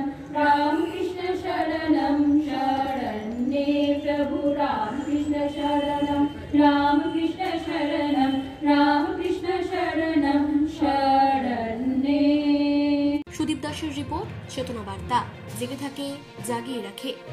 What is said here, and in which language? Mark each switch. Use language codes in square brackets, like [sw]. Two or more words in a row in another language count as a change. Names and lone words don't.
[sa] राम कृष्ण शरणं शरण्ये प्रभु राम कृष्ण शरणं राम कृष्ण शरणं राम कृष्ण शरणं शरण्ये। [bn] সুদীপ দাসের রিপোর্ট, চেতনা বার্তা, জেগে থাকে, জাগিয়ে রাখে।